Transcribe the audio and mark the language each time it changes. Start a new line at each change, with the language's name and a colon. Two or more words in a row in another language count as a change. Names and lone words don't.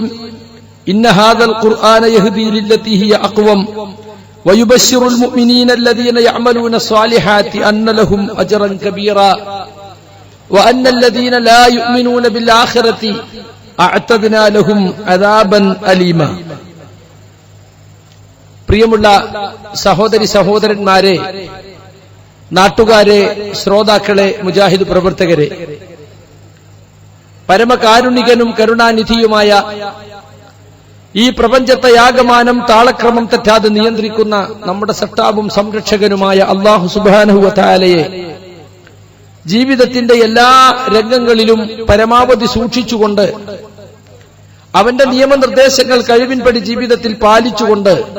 Arabic: إن هذا القرآن يهدي للتي هي أقوم ويبشر المؤمنين الذين يعملون الصالحات أن لهم أجرا كبيرا وأن الذين لا يؤمنون بالآخرة أعتدنا لهم عذابا أليما.
Malayalam: പ്രിയമുള്ള സഹോദരി സഹോദരന്മാരെ, നാട്ടുകാരെ, ശ്രോതാക്കളെ, മുജാഹിദ് പ്രവർത്തകരെ, പരമകാരുണികനും കരുണാനിധിയുമായ ഈ പ്രപഞ്ചത്തെ ആകമാനം താളക്രമം തെറ്റാതെ നിയന്ത്രിക്കുന്ന നമ്മുടെ സട്ടാവും സംരക്ഷകനുമായ
Arabic: الله سبحانه وتعالى
Malayalam: ജീവിതത്തിന്റെ എല്ലാ രംഗങ്ങളിലും പരമാവധി സൂക്ഷിച്ചുകൊണ്ട് അവന്റെ നിയമനിർദ്ദേശങ്ങൾ കഴിവിൻപടി ജീവിതത്തിൽ പാലിച്ചുകൊണ്ട്